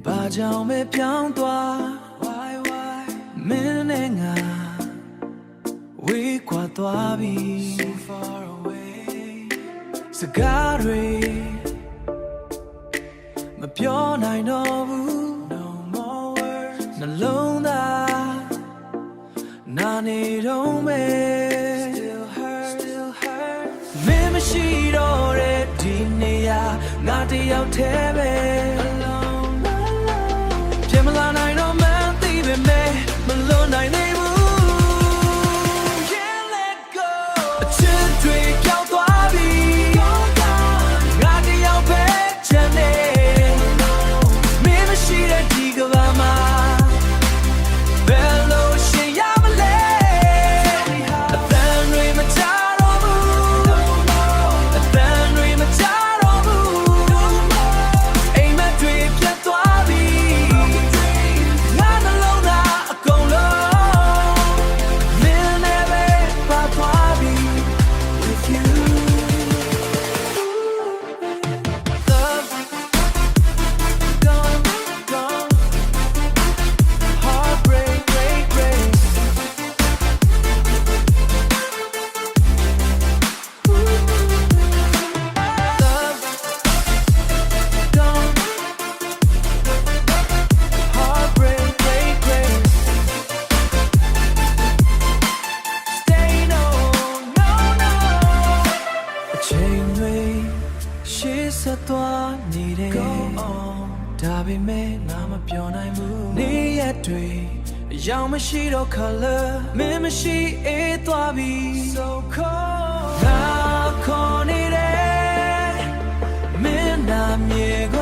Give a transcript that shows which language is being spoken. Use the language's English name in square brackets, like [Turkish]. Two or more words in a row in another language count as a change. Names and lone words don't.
[Burmese] ကြောင့်ပဲပြောင်းသွားမင်းနဲ့ငါဝေးကွာသွားပြီ [English] So far away [Burmese] စကားတွေ မပြောနိုင်တော့ဘူး [English] No more words [Burmese] နှလုံးသားနာနေတော့မယ် [English] Still hurt [Burmese] မင်းမရှိတော့တဲ့ဒီနေရာငါတယောက်တည်းပဲ Alone ပြန်မလာနိုင်တော့မှန်းသိပေမဲ့မလွတ်နိုင်သေးဘူး [English] Can't let go [Burmese] အချစ်တွေကြောက်သွားပြီငါတယောက်ပဲချမ်းနေ မင်းမရှိတဲ့ဒီကဘာမှာဘယ်လိုရှိရ မလဲအသံတွေမချတော့ဘူးအသံတွေမချတော့ဘူးအိမ်မက်တွေပြတ်သွားပြီငါနှလုံးသားအကုန်လုံးမင်းနဲ့ပဲပါသွားပြီ [English] with you love gone gone heartbreak break break love gone heartbreak break break stay no no no အချိန်တွေရှေ့ဆက်သွားနေတယ် Go on ဒါပေမဲ့ငါမပြောနိုင်ဘူးနေ့ရက်တွေအယောင်မရှိတော့ color မင်းမရှိအေးသွားပြီ So cold ငါခေါ်နေတယ်မင်းနာမြေ